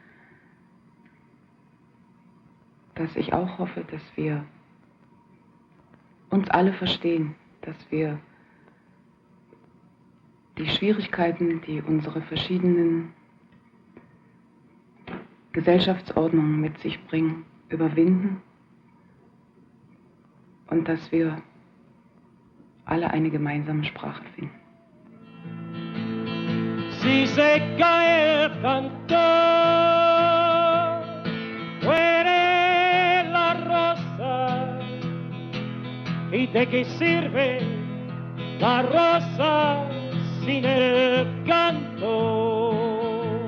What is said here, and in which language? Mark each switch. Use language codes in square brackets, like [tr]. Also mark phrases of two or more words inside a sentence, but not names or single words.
[de] Dass ich auch hoffe, dass wir uns alle verstehen, dass wir die Schwierigkeiten, die unsere verschiedenen Gesellschaftsordnungen mit sich bringen, überwinden und dass wir alle eine gemeinsame Sprache finden. [es] Si se cae el cantor, muere la rosa. ¿Y de qué sirve la rosa sin el canto?